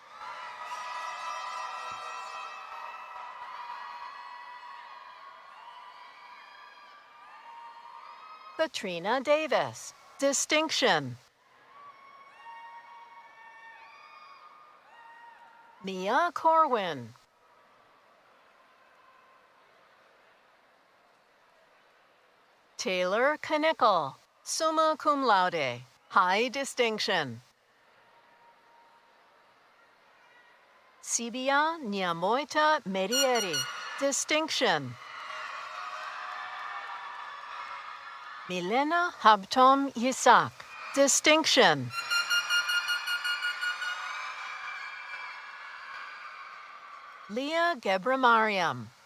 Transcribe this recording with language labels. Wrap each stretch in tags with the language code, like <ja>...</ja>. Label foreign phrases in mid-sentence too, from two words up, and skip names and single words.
<en>Katrina Davis, distinction. Mia Corwin. Taylor Knickel,</en> <la>summa cum laude,</la> <en>high distinction. Sibia Nyamoita Medieri, distinction. Milena Habtom Yisak, distinction. Leah Gebramariam.</en>